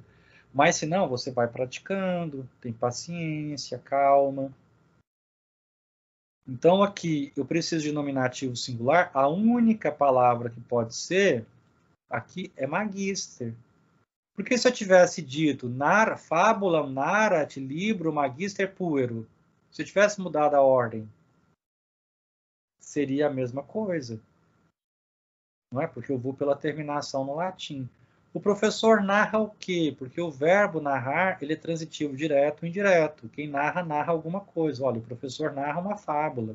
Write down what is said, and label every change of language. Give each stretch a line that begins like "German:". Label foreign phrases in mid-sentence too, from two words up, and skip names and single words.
Portuguese: Mas se não, você vai praticando, tem paciência, calma. Então aqui eu preciso de nominativo singular, a única palavra que pode ser aqui é magister. Porque se eu tivesse dito fábula,
Latin: narrat, libro, magister, puero,
Portuguese: se eu tivesse mudado a ordem, seria a mesma coisa. Não é? Porque eu vou pela terminação no latim. O professor narra o quê? Porque o verbo narrar, ele é transitivo direto ou indireto. Quem narra, narra alguma coisa. Olha, o professor narra uma fábula.